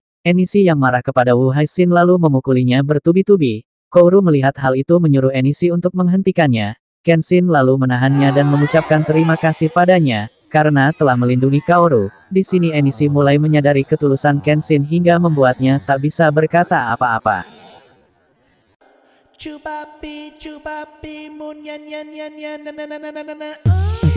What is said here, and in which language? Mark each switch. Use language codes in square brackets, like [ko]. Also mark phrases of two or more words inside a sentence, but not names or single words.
[id] Enishi yang marah kepada Wu Haixin lalu memukulinya bertubi-tubi. Kaoru melihat hal itu menyuruh Enishi untuk menghentikannya. Kenshin lalu menahannya dan mengucapkan terima kasih padanya, karena telah melindungi Kaoru. Di sini Enishi mulai menyadari ketulusan Kenshin hingga membuatnya tak bisa berkata apa-apa. Cubapi, mun yan yan yan yan na na na na na na.